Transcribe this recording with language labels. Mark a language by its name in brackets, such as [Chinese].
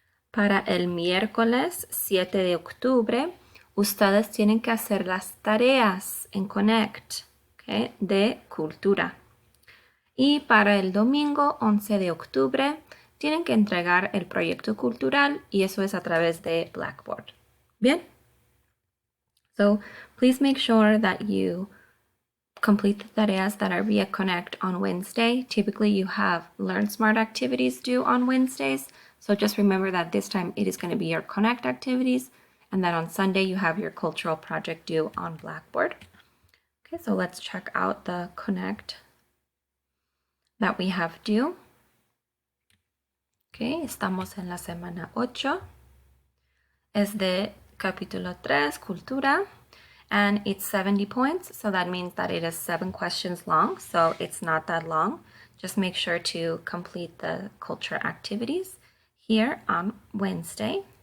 [Spanish] Para el miércoles 7 de octubre, ustedes tienen que hacer las tareas en Connect, ¿okay?, de cultura. Y para el domingo 11 de octubre tienen que entregar el proyecto cultural y eso es a través de Blackboard. Bien. [English] So please make sure that you complete the tareas that are via Connect on Wednesday. Typically you have Learn Smart activities due on Wednesdays. So just remember that this time it is going to be your Connect activities and that on Sunday you have your cultural project due on Blackboard. Okay, so let's check out the Connect that we have due. [Spanish] Okay, estamos en la semana 8. [English] Es de capítulo 3, cultura, and it's 70 points, so that means that it is 7 questions long, so it's not that long. Just make sure to complete the culture activities here on Wednesday.